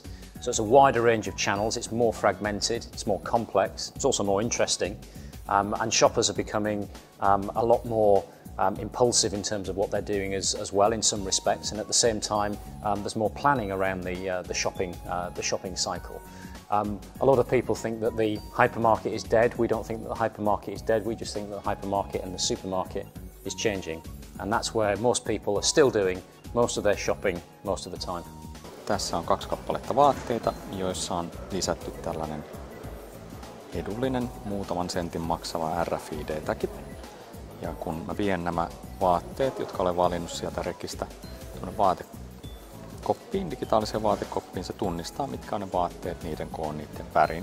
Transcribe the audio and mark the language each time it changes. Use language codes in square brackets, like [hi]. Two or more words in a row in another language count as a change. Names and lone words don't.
[en] So it's a wider range of channels. It's more fragmented, it's more complex, it's also more interesting, and shoppers are becoming a lot more impulsive in terms of what they're doing as well in some respects, and at the same time there's more planning around the shopping cycle. A lot of people think that the hypermarket is dead. We don't think that the hypermarket is dead. We just think that the hypermarket and the supermarket is changing, and that's where most people are still doing most of their shopping most of the time. [fi] Tässä on 2 kappaletta vaatteita, joissa on lisätty tällainen edullinen muutaman sentin maksava RFID-täki. Ja kun mä vien nämä vaatteet, jotka olen valinnut sieltä rekistä, vaatekoppiin, digitaaliseen vaatekoppiin, se tunnistaa mitkä on ne vaatteet, niiden koon, niiden värin.